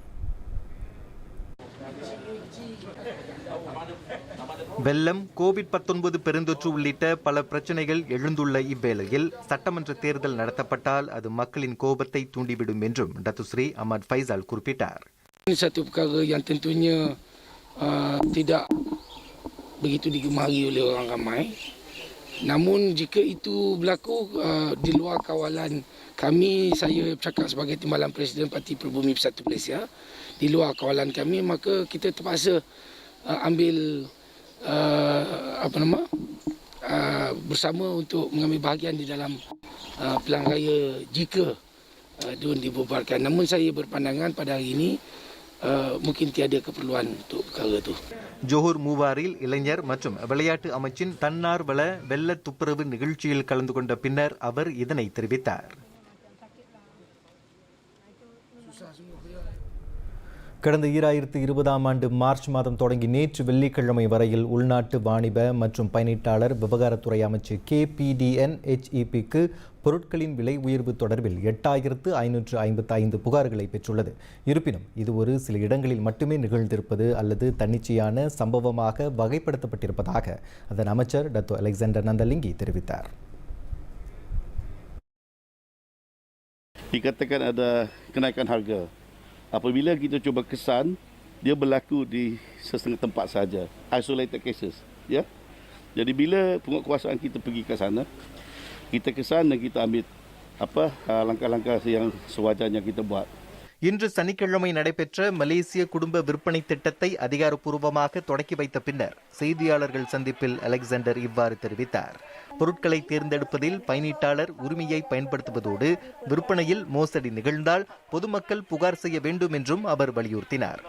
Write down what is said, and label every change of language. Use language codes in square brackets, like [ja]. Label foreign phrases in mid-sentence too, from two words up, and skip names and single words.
[ta] வெள்ளம், கோவிட்-19 பெருந்தொற்று உள்ளிட்ட பல பிரச்சனைகள் எழுந்துள்ள இவ்வேளையில் சட்டமன்ற தேர்தல் நடத்தப்பட்டால் அது மக்களின் கோபத்தை தூண்டிவிடும் என்றும் டத்து ஸ்ரீ அஹ்மத் ஃபைசல் குறிப்பிட்டார். [ms] Ini satu perkara yang tentunya tidak begitu digemari oleh orang ramai. Namun jika itu berlaku di luar kawalan kami, saya bercakap sebagai Timbalan Presiden Parti Perbumi Bersatu Malaysia, di luar kawalan kami, maka kita terpaksa ambil bersama untuk mengambil bahagian di dalam pilihan raya jika DUN dibubarkan. Namun saya berpandangan pada hari ini mungkin tiada keperluan untuk perkara itu. [ta] ஜோஹர் மூவாரில் இளைஞர் மற்றும் விளையாட்டு அமைச்சின் தன்னார்வல வெள்ள துப்புரவு நிகழ்ச்சியில் கலந்து கொண்ட பின்னர் அவர் இதனை தெரிவித்தார். கடந்த 2020ஆம் ஆண்டு மார்ச் மாதம் தொடங்கி நேற்று வெள்ளிக்கிழமை வரையில் உள்நாட்டு வாணிப மற்றும் பயனீட்டாளர் விவகாரத்துறை அமைச்சு KPDNHEPக்கு பொருட்களின் விலை உயர்வு தொடர்பில் 8555 புகார்களை பெற்றுள்ளது. இருப்பினும் இது ஒரு சில இடங்களில் மட்டுமே நிகழ்ந்திருப்பது அல்லது தன்னிச்சையான சம்பவமாக வகைப்படுத்தப்பட்டிருப்பதாக அதன் அமைச்சர் டத்தோ அலெக்சாண்டர் நந்தலிங்கி தெரிவித்தார். [ms] Dikatakan ada kenaikan harga. Apabila kita cuba kesan, dia berlaku di setengah tempat saja, [en] isolated cases, [ms] ya. Jadi bila penguatkuasaan kita pergi ke sana, kita kesan dan kita ambil langkah-langkah yang sewajarnya kita buat. [ta] இன்று சனிக்கிழமை நடைபெற்ற மலேசிய குடும்ப விற்பனை திட்டத்தை அதிகாரப்பூர்வமாக தொடக்கி வைத்த பின்னர் செய்தியாளர்கள் சந்திப்பில் அலெக்சாண்டர் இவ்வாறு தெரிவித்தார். பொருட்களை தேர்ந்தெடுப்பதில் பயனீட்டாளர் உரிமையை பயன்படுத்துவதோடு விற்பனையில் மோசடி நிகழ்ந்தால் பொதுமக்கள் புகார் செய்ய வேண்டும் என்றும் அவர் வலியுறுத்தினார்.